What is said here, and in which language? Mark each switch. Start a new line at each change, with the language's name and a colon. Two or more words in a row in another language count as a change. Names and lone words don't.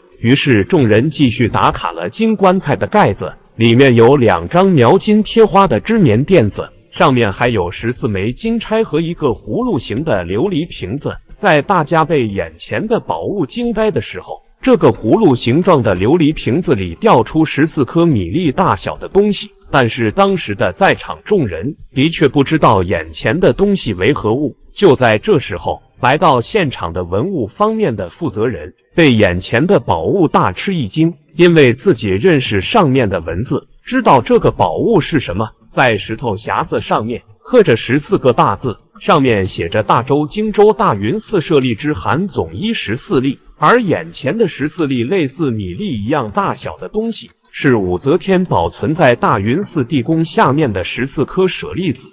Chinese: 於是眾人繼續打卡了金棺材的蓋子，裡面有2張描金貼花的織棉墊子，上面還有14枚金釵和一個葫蘆形的琉璃瓶子。在大家被眼前的寶物驚呆的時候， 這個葫蘆形狀的琉璃瓶子裡掉出14顆米粒大小的東西，但是當時的在場眾人的確不知道眼前的東西為何物。就在這時候，來到現場的文物方面的負責人被眼前的宝物大吃一驚，因為自己認識上面的文字，知道這個寶物是什麼。在石頭匣子上面刻着14個大字，上面寫着大周荆州大云寺舍利之函總一14粒，而眼前的14粒類似米粒一樣大小的東西，是武则天保存在大云寺地宫下面的14顆舍利子。